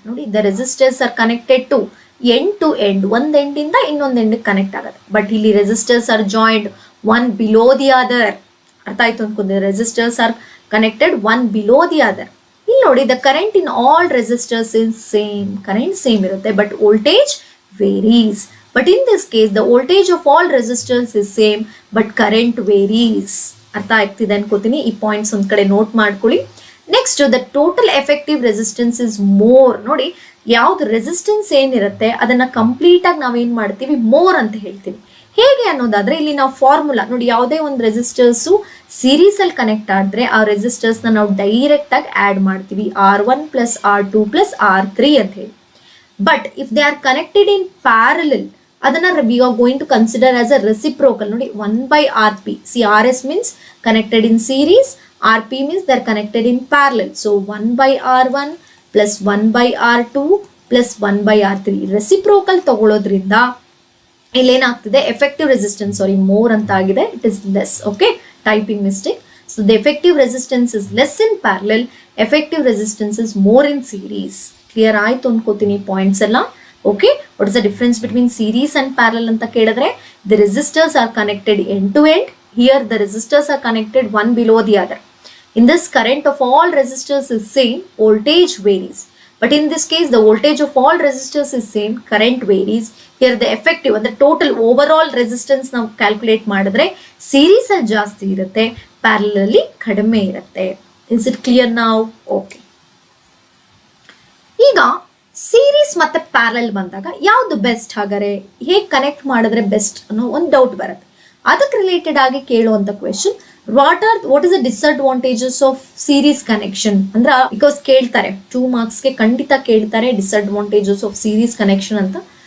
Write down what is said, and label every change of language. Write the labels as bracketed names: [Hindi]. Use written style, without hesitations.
[English] ನೋಡಿ, the resistors are connected to end to end. [Kannada] ಒಂದ್ end ಇಂದ ಇನ್ನೊಂದ್ ಎಂಡ್ ಕನೆಕ್ಟ್ ಆಗುತ್ತೆ. [English] But ಇಲ್ಲಿ resistors are joined one below the other. [Kannada] ಅರ್ಥ ಆಯ್ತು ಅನ್ಕೊಂಡ್ರೆ, [English] Resistors are connected one below the other. [Kannada] ಇಲ್ಲಿ ನೋಡಿ, [English] The current in all resistors is same. Current same ಇರುತ್ತೆ, but voltage varies. But in this case, the voltage of all resistors is same, but current varies. [Kannada] ಅರ್ಥ ಆಗ್ತಿದೆ ಅನ್ಕೋತೀನಿ. ಈ points ಒಂದ್ ಕಡೆ note ಮಾಡ್ಕೊಳ್ಳಿ. [English] Next, the total effective resistance is more. [Kannada] ನೋಡಿ, ಯಾವ್ದು ರೆಸಿಸ್ಟೆನ್ಸ್ ಏನಿರುತ್ತೆ ಅದನ್ನ ಕಂಪ್ಲೀಟ್ ಆಗಿ ನಾವೇನ್ ಮಾಡ್ತೀವಿ, ಮೋರ್ ಅಂತ ಹೇಳ್ತೀವಿ. ಹೇಗೆ ಅನ್ನೋದಾದ್ರೆ ಇಲ್ಲಿ ನಾವು ಫಾರ್ಮುಲಾ ನೋಡಿ, ಯಾವುದೇ ಒಂದು ರೆಸಿಸ್ಟರ್ಸ್ ಸೀರೀಸ್ ಅಲ್ಲಿ ಕನೆಕ್ಟ್ ಆದ್ರೆ ಆ ರೆಸಿಸ್ಟರ್ಸ್ ನಾವು ಡೈರೆಕ್ಟ್ ಆಗಿ ಆಡ್ ಮಾಡ್ತೀವಿ, R1 plus R2 plus R3 ಅಂತ ಹೇಳಿ. [English] But if they are connected in parallel, ಅದನ್ನ we are going to consider as a reciprocal. ನೋಡಿ 1/Rp, see RS means connected in series, Rp means they are connected in parallel. So 1/R1 plus 1/R2 plus 1/R3 reciprocal [Kannada] ತಗೊಳ್ಳೋದ್ರಿಂದ ಇಲ್ಲೇನಾಗ್ತಿದೆ, [English] effective resistance more [Kannada] ಅಂತ ಆಗಿದೆ, [English] It is less. Okay, typing mistake. So the effective resistance is less in parallel, effective resistance is more in series. [Kannada] Clear ಆಯ್ತು ಅನ್ಕೋತೀನಿ points ಎಲ್ಲ. [English] okay, what is the difference between series and parallel [Kannada] ಅಂತ ಕೇಳಿದ್ರೆ, [English] The resistors are connected end to end. Here the resistors are connected one below the other. In this, current of all resistors is same, voltage varies. But in this case, the voltage of all resistors is same, current varies. Here the effective and the total overall resistance [Kannada] ನಾವು calculate ಮಾಡಿದ್ರೆ series ಅಲ್ಲಿ ಜಾಸ್ತಿ ಇರುತ್ತೆ, parallelly ಕಡಿಮೆ ಇರುತ್ತೆ. [English] Is it clear now? Okay. [Kannada] ಈಗ series ಮತ್ತೆ parallel ಬಂದಾಗ ಯಾವ್ದು ಬೆಸ್ಟ್, ಹಾಗಾದ್ರೆ ಹೇಗೆ ಕನೆಕ್ಟ್ ಮಾಡಿದ್ರೆ ಬೆಸ್ಟ್ ಅನ್ನೋ ಒಂದು ಡೌಟ್ ಬರುತ್ತೆ. ಅದಕ್ಕೆ ರಿಲೇಟೆಡ್ ಆಗಿ ಕೇಳುವಂತ question, [English] what is the disadvantages of series connection ಅಂದ್ರೆ, because [Kannada] ಕೇಳ್ತಾರೆ 2 ಮಾರ್ಕ್ಸ್ಗೆ ಖಂಡಿತ ಕೇಳ್ತಾರೆ [English] Disadvantages of series connection ಅಂತ.